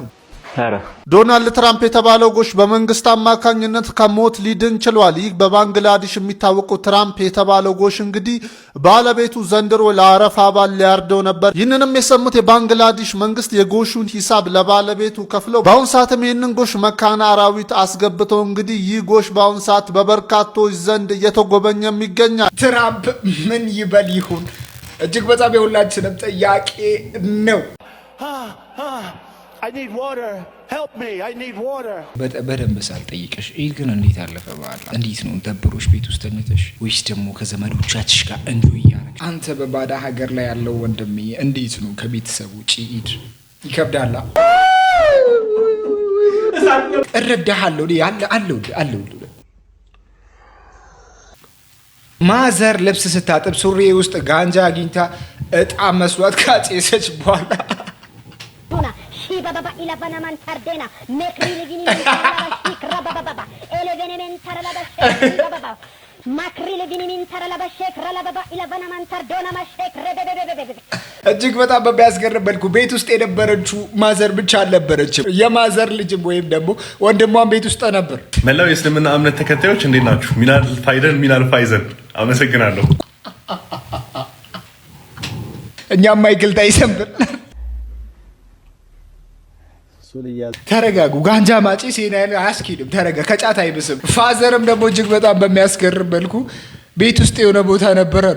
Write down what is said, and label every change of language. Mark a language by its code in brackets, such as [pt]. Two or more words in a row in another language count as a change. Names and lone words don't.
[am] ዶናልድ ትራምፕ የተባለው ጎሽ በመንግስት አማካኝነት ከሞት ሊድን ችሏል። ይህ በባንግላዴሽ የሚታወቀው ትራምፕ የተባለው ጎሽ እንግዲህ ባለቤቱ ዘንድሮ ለአረፋ በዓል ሊያርደው ነበር። ይህንንም የሰሙት የባንግላዴሽ መንግስት የጎሹን ሂሳብ ለባለቤቱ ከፍለው በአሁን ሰዓትም ይህንን ጎሽ መካነ አራዊት አስገብተው እንግዲህ ይህ ጎሽ በአሁን ሰዓት በበርካቶች ዘንድ እየተጎበኘም ይገኛል። ትራምፕ ምን ይበል ይሁን እጅግ በጣም የሁላችንም ጥያቄ ነው። [en] I need water. Help me. I need water. [am] በደንብ ሳልጠይቅሽ ይህ ግን እንዴት አለፈ በዓል? እንዴት ነው ደብሮሽ ቤት ውስጥ ተኝተሽ ወይስ ደግሞ ከዘመዶቻችሽ ጋር እንጆ እያደረግሽ? አንተ በባዳ ሀገር ላይ ያለው ወንድሜ እንዴት ነው ከቤተሰብ ውጪ ኢድ ይከብዳላ? እረዳሃለሁ አለው ማዘር ልብስ ስታጥብ ሱሪ ውስጥ ጋንጃ አግኝታ እጣ መስሏት ካጨሰች በኋላ baba ilafana man tardena mekri ligini tarala shikra baba elevene men tarala shikra baba makri ligini min tarala shikra baba ilafana man tardona ma shikra bebe እጅግ በጣም በሚያስገርም መልኩ ቤት ውስጥ የነበረችው ማዘር ብቻ አልነበረችም። የማዘር ልጅም ወይም ደግሞ ወንድሟን ቤት ውስጥ ነበር። መላው የእስልምና እምነት ተከታዮች እንዴት ናችሁ? [ar] من الفائزين [am] አመሰግናለሁ። እኛም ማይክል ታይሰን ተረጋጉ። ጋንጃ ማጪ ሲናል አያስኪድም። ተረጋ ከጫት አይብስም። ፋዘርም ደግሞ እጅግ በጣም በሚያስገርም መልኩ ቤት ውስጥ የሆነ ቦታ ነበረ ነው።